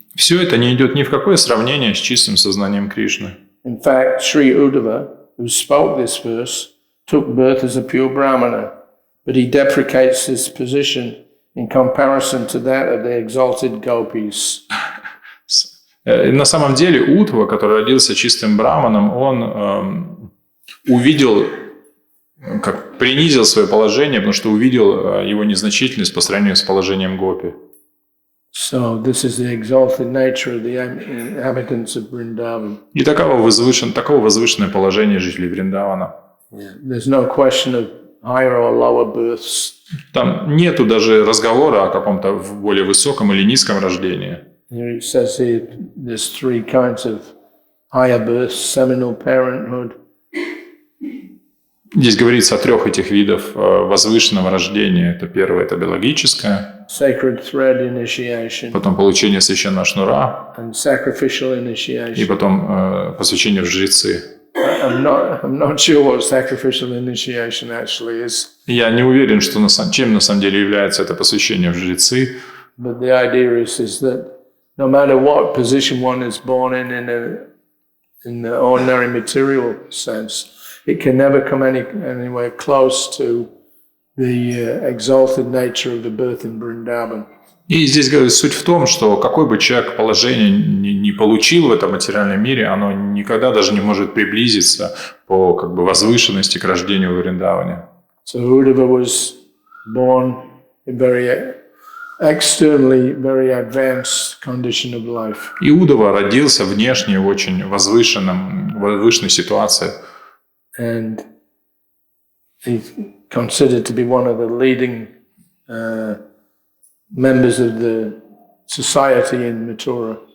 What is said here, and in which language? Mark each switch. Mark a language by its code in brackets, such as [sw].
[ru] Все это не идет ни в какое сравнение с чистым сознанием Кришны. [en] In fact, Sri Uddhava, who spoke this verse, took birth as a pure Brahmana, but he deprecates his position in comparison to that of the exalted gopis. [ru] На самом деле Удхава, который родился чистым браманом, он увидел, как принизил свое положение, потому что увидел его незначительность по сравнению с положением гопи. [en] So this is the exalted nature of the inhabitants of Vrindavan. [ru] И такого возвышенное положение жителей Вриндавана. [en] There's no question of higher or lower births. [ru] Там нету даже разговора о каком-то более высоком или низком рождении. [en] Here it says here there's 3 kinds of higher births: seminal parenthood. [ru] Здесь говорится о 3 этих видов возвышенного рождения. Это первое – это биологическое. [en] Sacred thread initiation. [ru] Потом получение священного шнура. [en] And sacrificial initiation. [ru] И потом посвящение в жрецы. [en] I'm not sure what sacrificial initiation actually is. [ru] Я не уверен, что чем на самом деле является это посвящение в жрецы. [en] But the idea is that no matter what position one is born in the ordinary material sense, it can never come anywhere close to the exalted nature of the birth in Vrindavan. [ru] И здесь говорит, суть в том, что какой бы человек положение не получил в этом материальном мире, оно никогда даже не может приблизиться по возвышенности к рождению в Вриндаване. [en] So Uddhava was born in externally very advanced condition of life. [ru] Иудова родился внешне в очень возвышенной ситуации. [en] And he's considered to be one of the leading members of the society in Mathura.